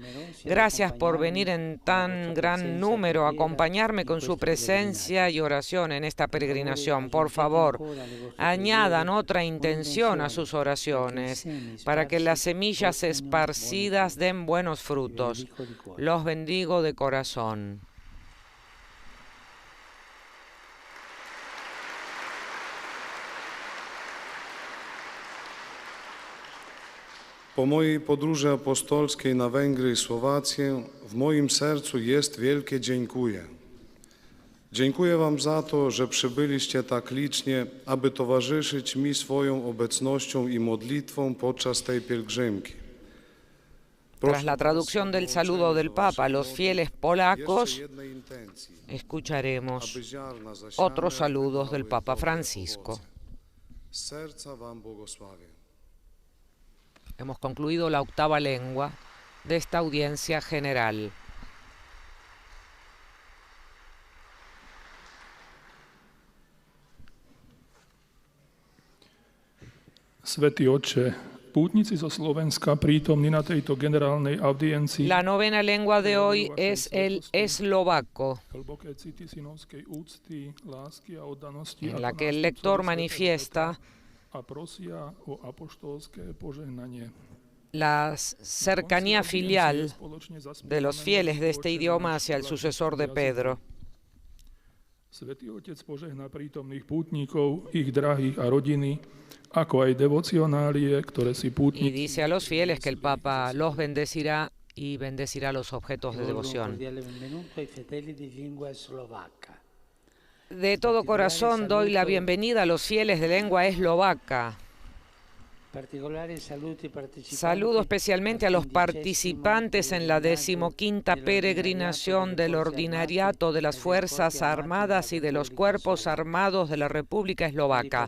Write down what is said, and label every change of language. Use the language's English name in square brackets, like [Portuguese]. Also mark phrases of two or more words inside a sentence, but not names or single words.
[Spanish] Gracias por venir en tan gran número a acompañarme con su presencia y oración en esta peregrinación. Por favor, añadan otra intención a sus oraciones para que las semillas esparcidas den buenos frutos. Los bendigo de corazón. [Polish] Po mojej podróży apostolskiej na Węgry i Słowację w moim sercu jest wielkie dziękuję. Dziękuję Wam za to, że przybyliście tak licznie, aby towarzyszyć mi swoją obecnością i modlitwą podczas tej pielgrzymki. [Spanish] Tras la traducción del saludo del Papa a los fieles polacos, escucharemos otros saludos del Papa Francisco. Hemos concluido la octava lengua de esta audiencia general. [Slovak] Svätý Otče, pútnici zo Slovenska prítomní na tejto generálnej audiencii. [Spanish] La novena lengua de hoy es el eslovaco, [Slovak] Hlboké city synovskej úcty, lásky a oddanosti, [Spanish] en la que el lector manifiesta [Slovak] a prosia o apoštolské požehnanie. [Spanish] la cercanía filial de los fieles de este idioma hacia el sucesor de Pedro. [Slovak] Svätý Otec požehná prítomných pútnikov, ich drahých a rodiny, ako aj devocionálie, ktoré si [Spanish] Y [Slovak] pútnici [Spanish] dice a los fieles que el Papa los bendecirá y bendecirá los objetos de devoción. De todo corazón doy la bienvenida a los fieles de lengua eslovaca. Saludo especialmente a los participantes en la 15ª peregrinación del Ordinariato de las Fuerzas Armadas y de los Cuerpos Armados de la República Eslovaca.